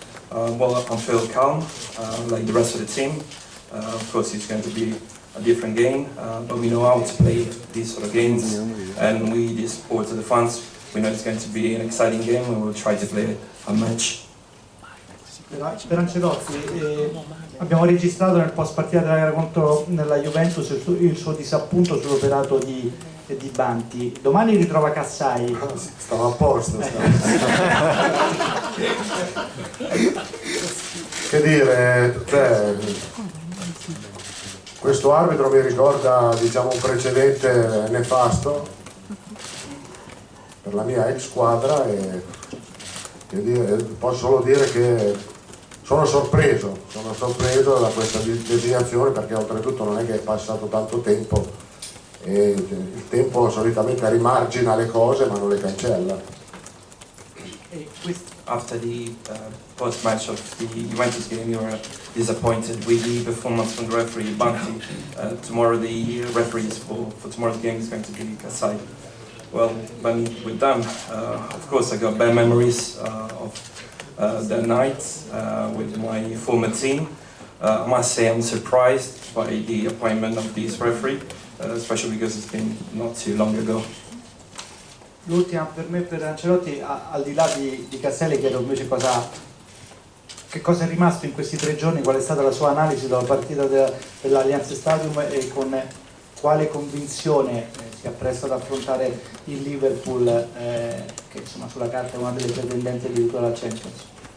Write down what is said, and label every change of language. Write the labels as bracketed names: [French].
[English] Well, I feel calm, like the rest of the team. Of course it's going to be a different game, but we know how to play these sort of games, and we, the supporters of the fans, we know it's going to be an exciting game and we'll try to play a match. [Italian] Per Ancelotti, abbiamo registrato nel post partita della gara contro nella Juventus il suo disappunto sull'operato di Banti. Domani ritrova Cassai. Stava a posto. Che dire, cioè, questo arbitro mi ricorda, diciamo, un precedente nefasto per la mia ex squadra e posso solo dire che sono sorpreso da questa designazione, perché oltretutto non è che è passato tanto tempo e il tempo solitamente rimargina le cose ma non le cancella. [English] After the post-match of the Juventus game, you were disappointed with the performance from the referee Banti. Tomorrow the referees for tomorrow's game is going to be Kasai. Well, when with them, of course I got bad memories of that night with my former team. I must say I'm surprised by the appointment of this referee, especially because it's been not too long ago. [Italian] L'ultima per me, per Ancelotti, al di là di Castelli, chiedo invece che cosa è rimasto in questi 3 giorni, qual è stata la sua analisi della partita dell'Allianz Stadium e con quale convinzione si appresta ad affrontare il Liverpool, che insomma sulla carta è una delle pretendenti addirittura alla Champions.